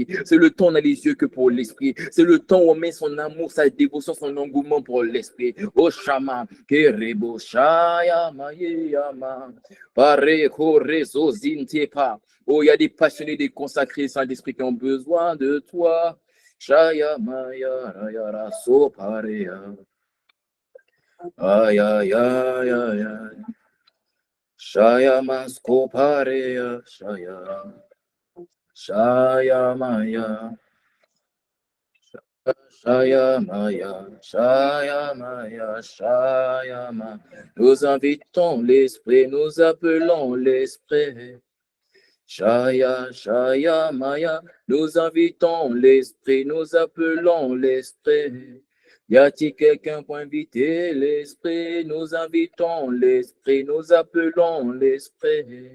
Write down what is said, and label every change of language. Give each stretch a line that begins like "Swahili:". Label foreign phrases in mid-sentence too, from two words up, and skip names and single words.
French: C'est le temps où on a les yeux que pour l'esprit. C'est le temps où on met son amour, sa dévotion, son engouement pour l'esprit. Oh Shama, Kerebo Shaya Mayama, Pare Korezo Zintepa. Oh, il y a des passionnés, des consacrés, Saint-Esprit qui ont besoin de toi. Shaya Maya Rayara Soparea. Ay, ay, ay, ay, ay. Shaya Maskoparea, Shaya. Shaya Maya. Shaya Maya, Shaya Maya, Shaya Maya. Nous invitons l'esprit, nous appelons l'esprit. Shaya, Shaya Maya, nous invitons l'esprit, nous appelons l'esprit. Y a-t-il quelqu'un pour inviter l'esprit? Nous invitons l'esprit, nous appelons l'esprit.